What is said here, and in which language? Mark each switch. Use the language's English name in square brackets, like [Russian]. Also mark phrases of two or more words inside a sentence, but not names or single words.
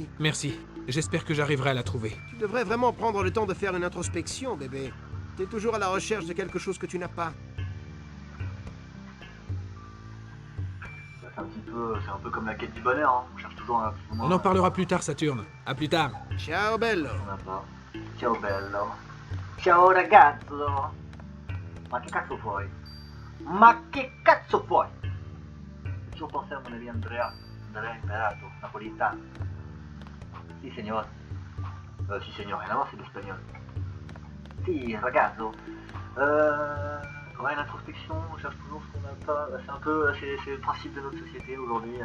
[French] Merci, j'espère que j'arriverai à la trouver. Tu devrais vraiment prendre le temps de faire une introspection, bébé. T'es toujours à la recherche de quelque chose que tu n'as pas. C'est un peu comme la quête du bonheur, hein. On cherche toujours un... On en parlera plus tard, Saturne. À plus tard. [Italian] Ciao, bello. [French] On a pas. [Italian] Ciao bello. Ciao ragazzo. Ma che cazzo vuoi? Ma che cazzo vuoi? [French] J'ai toujours pensé à mon ami Andrea Imperato, napolitain. [Italian] Si signor. Si signor, [French] rien à voir, c'est l'espagnol. [Italian] Si ragazzo. [French] Ouais, l'introspection, on cherche toujours ce qu'on n'a pas. C'est un peu, c'est le principe de notre société aujourd'hui.